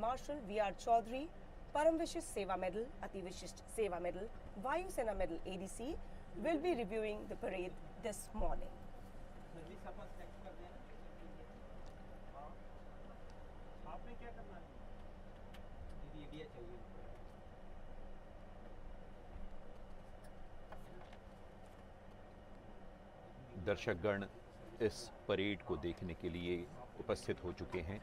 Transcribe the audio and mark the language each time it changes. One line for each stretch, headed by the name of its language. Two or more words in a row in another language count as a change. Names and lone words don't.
English: Marshal V.R. Chaudhary, Param Vishist Seva Medal, Ati Vishisht Seva Medal, Vayu Sena Medal ADC will be reviewing the parade this morning.
Hindi: दर्शकगण इस परेड को देखने के लिए उपस्थित हो चुके हैं।